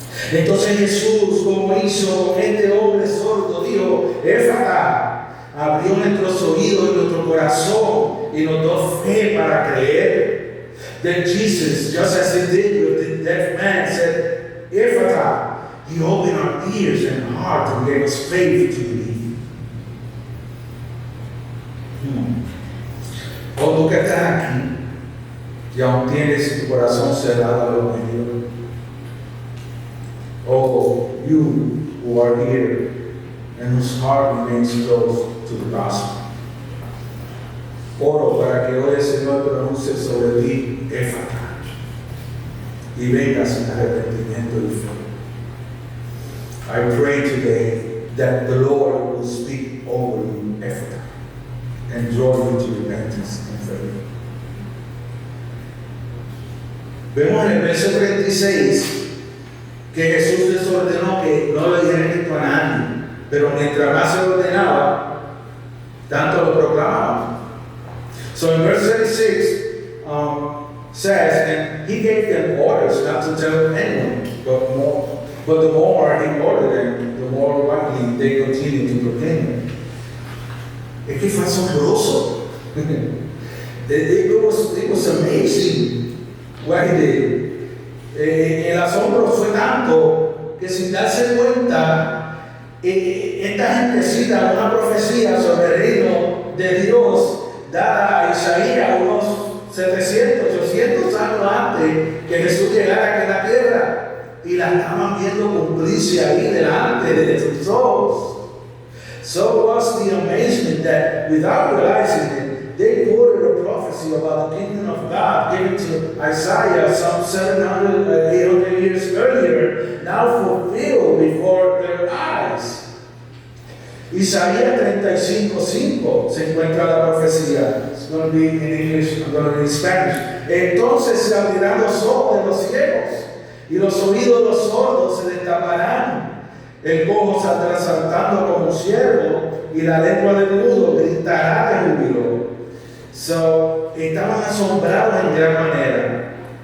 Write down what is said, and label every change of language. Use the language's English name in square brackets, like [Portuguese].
[Spanish] Entonces Jesús, como hizo con este hombre sordo, dijo, Éfata, abrió nuestros oídos y nuestro corazón y nos dio fe para creer. [English] Then Jesus, just as he did with the deaf man, said, Éfata, he opened our ears and heart and gave us faith to believe. [Spanish] O tú que estás aquí y aún tienes tu corazón cerrado a lo mejor. [English] Oh, you who are here and whose heart remains closed to the gospel. [Spanish] Oro para que hoy el Señor pronuncie sobre ti, Éfata, y vengas en arrepentimiento y fe. [English] I pray today that the Lord will speak over you, Éfata, and draw you to repentance and faith. [Spanish] Vemos en el verso 36 que Jesús les ordenó que no le dijeran esto a nadie, pero mientras más se ordenaba, tanto lo proclamaban. [English] So in verse 36 says, and he gave them orders not to tell anyone, but the more he ordered them, the more widely they continued to proclaim it. [Spanish] Es que fue asombroso. [English] It was amazing what he did. [Spanish] El asombro fue tanto que sin darse cuenta, esta gente cita una profecía sobre el reino de Dios dada a Isaías unos 700, 800 años antes que Jesús llegara aquí a la tierra, y la estaban viendo cumplirse ahí delante de sus ojos. [English] So was the amazement that without realizing it, they quoted a prophecy about the kingdom of God given to Isaiah some 700, 800 years earlier, now fulfilled before their eyes. [Spanish] Isaías 35:5 se encuentra la profecía. [English] It's going to be in English, I'm going to read Spanish. [Spanish] Entonces se abrirán los ojos de los ciegos y los oídos de los sordos se destaparán. El cojo saldrá saltando como un ciervo y la lengua del mudo gritará de júbilo. So, estaban asombrados en gran manera.